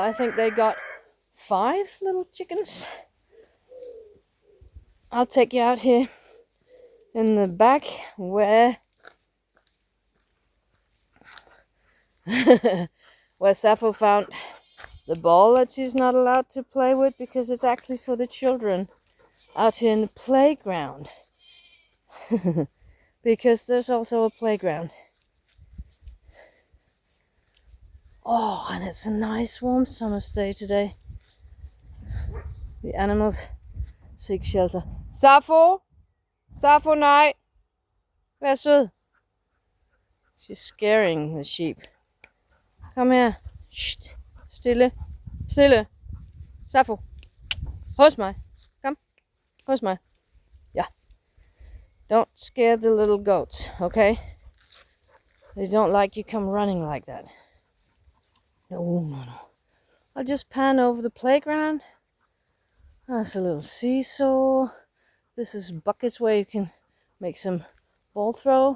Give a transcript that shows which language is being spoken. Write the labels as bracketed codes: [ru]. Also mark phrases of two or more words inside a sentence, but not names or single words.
[en] I think they got 5 little chickens. I'll take you out here in the back where where Sappho found the ball that she's not allowed to play with because it's actually for the children out here in the playground. Because there's also a playground. Oh, and it's a nice warm summer's day today. The animals seek shelter. [da] Sappho! Sappho, nej! Vær sød. [en] She's scaring the sheep. Come here. Shh. [da] Stille. Stille. Sappho. Hos mig. Come. Hos mig. [en] Yeah. Don't scare the little goats, okay? They don't like you come running like that. No. I'll just pan over the playground. That's a little seesaw. This is buckets where you can make some ball throw.